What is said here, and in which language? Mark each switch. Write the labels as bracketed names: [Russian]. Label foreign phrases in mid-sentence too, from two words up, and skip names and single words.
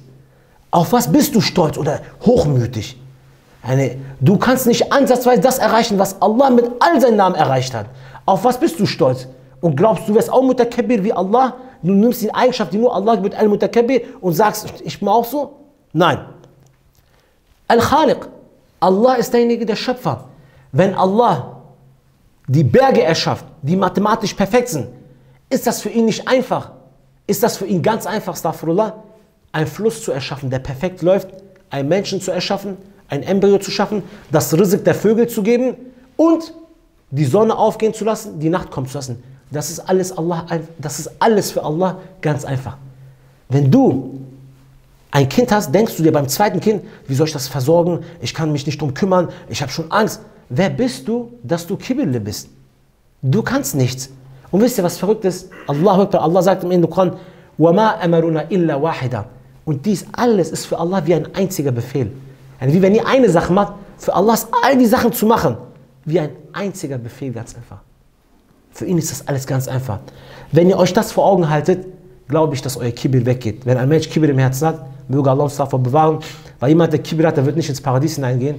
[German] Auf was bist du stolz oder hochmütig? Du kannst nicht ansatzweise das erreichen, was Allah mit all seinen Namen erreicht hat. Auf was bist du stolz? Und glaubst du, wirst auch Mutakabbir wie Allah? Du nimmst die Eigenschaft, die nur Allah gibt, Al-Mutakabbir und sagst, ich bin auch so? Nein. Al-Khaliq. Allah ist derjenige, der Schöpfer. Wenn Allah die Berge erschafft, die mathematisch perfekt sind, ist das für ihn nicht einfach. Ist das für ihn ganz einfach, Astaghfirullah, einen Fluss zu erschaffen, der perfekt läuft, einen Menschen zu erschaffen, ein Embryo zu schaffen, das Rizq der Vögel zu geben und die Sonne aufgehen zu lassen, die Nacht kommen zu lassen. Das ist alles für Allah ganz einfach. Wenn du ein Kind hast, denkst du dir beim zweiten Kind, wie soll ich das versorgen? Ich kann mich nicht drum kümmern, ich habe schon Angst. Wer bist du, dass du Kibirle bist? Du kannst nichts. Und wisst ihr, was verrückt ist? Allah sagt im Koran, [Arabic] وَمَا أَمَرُنَا إِلَّا وَاحِدًا. [German] Und dies alles ist für Allah wie ein einziger Befehl. Wie wenn ihr eine Sache macht, für Allah ist all die Sachen zu machen, wie ein einziger Befehl, ganz einfach. Für ihn ist das alles ganz einfach. Wenn ihr euch das vor Augen haltet, glaube ich, dass euer Kibir weggeht. Wenn ein Mensch Kibir im Herzen hat, möge Allah uns davor bewahren, weil jemand, der Kibir hat, der wird nicht ins Paradies hineingehen.